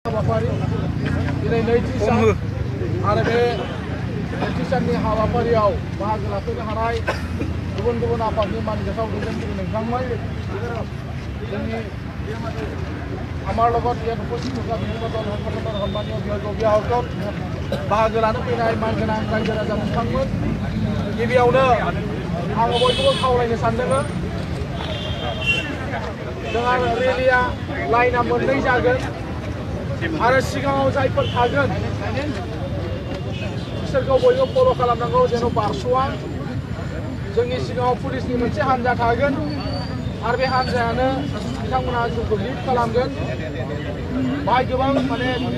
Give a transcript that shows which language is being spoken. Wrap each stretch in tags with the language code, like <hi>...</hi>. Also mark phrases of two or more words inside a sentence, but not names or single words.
<brx>हाबाफारि दिनै नैथि सान आरो बे नैथि साननि हाबाफारियाव बाहागो लाफैनो हानाय गुबुन गुबुन आफादनि मानगोसाव दैदेनगिरि नोंथांमोन जोंनि आमार</brx> <as>লগত ইয়াত উপস্থিত থকা বিভিন্ন দল সংগঠনৰ সন্মানীয় ব্যক্তিসকল</as> <brx>बाहागो लानो फैनाय मानगोनां रायजो राजा नोंथांमोन गिबियावनो आं बयखौबो खावलायनो सानदों जोंहा रेलिया लाइना मोननै जागोन आरो सिगाङाव जायफोर थागोन बिसोरखौ बयबो फल' खालामनांगौ जेन' बारस'आ जोंनि सिगाङाव पुलिसनि मोनसे हानजा थागोन आरो बे हानजायानो बिथांमोनहा जोंखौ लिड खालामगोन बाहाय गोबां माने</brx>